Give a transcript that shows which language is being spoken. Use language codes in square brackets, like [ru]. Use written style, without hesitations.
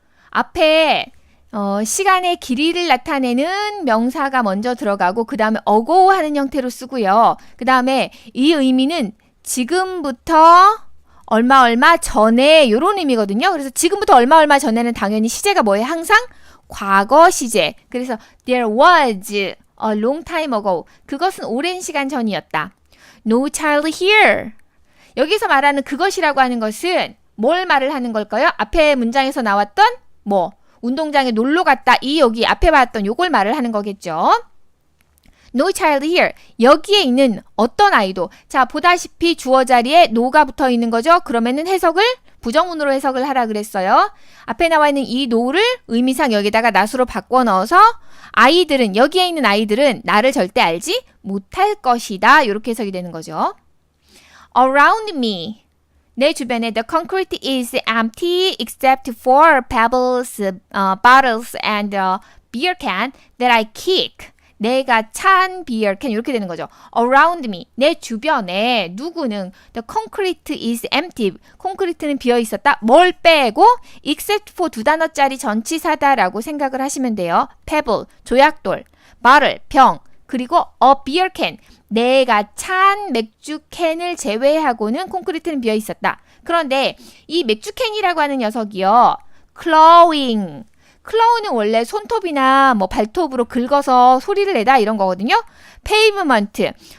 [ko] 앞에 시간의 길이를 나타내는 명사가 먼저 들어가고 그 다음에 ago 하는 형태로 쓰고요. 그 다음에 이 의미는 지금부터 얼마 전에 이런 의미거든요. 그래서 지금부터 얼마 전에는 당연히 시제가 뭐예요? 항상 과거 시제. 그래서 [en] there was a long time ago. [ko] 그것은 오랜 시간 전이었다. [en] No child here. [ko] 여기서 말하는 그것이라고 하는 것은 뭘 말을 하는 걸까요? 앞에 문장에서 나왔던 운동장에 놀러 갔다. 이 여기 앞에 봤던 요걸 말을 하는 거겠죠. [en] No child here. [ko] 여기에 있는 어떤 아이도. 자, 보다시피 주어 자리에 no가 붙어 있는 거죠. 그러면은 해석을 부정문으로 해석을 하라 그랬어요. 앞에 나와 있는 이 no를 의미상 여기다가 not으로 바꿔 넣어서 아이들은 여기에 있는 아이들은 나를 절대 알지 못할 것이다. 이렇게 해석이 되는 거죠. [en] Around me. [ko] 내 주변에 [en] the concrete is empty except for pebbles, bottles and a beer can that I kick. [ko] 내가 찬 beer can 이렇게 되는 거죠. [en] Around me. [ko] 내 주변에 누구는 [en] the concrete is empty. [ko] 콘크리트는 비어 있었다. 뭘 빼고 [en] except for [ko] 두 단어짜리 전치사다라고 생각을 하시면 돼요. pebble, 조약돌, bottle, 병, 그리고 a beer can. 내가 찬 맥주 캔을 제외하고는 콘크리트는 비어 있었다. 그런데 이 맥주 캔이라고 하는 녀석이요. [en] clawing. [ko] 클로우는 원래 손톱이나 발톱으로 긁어서 소리를 내다 이런 거거든요. [en] pavement.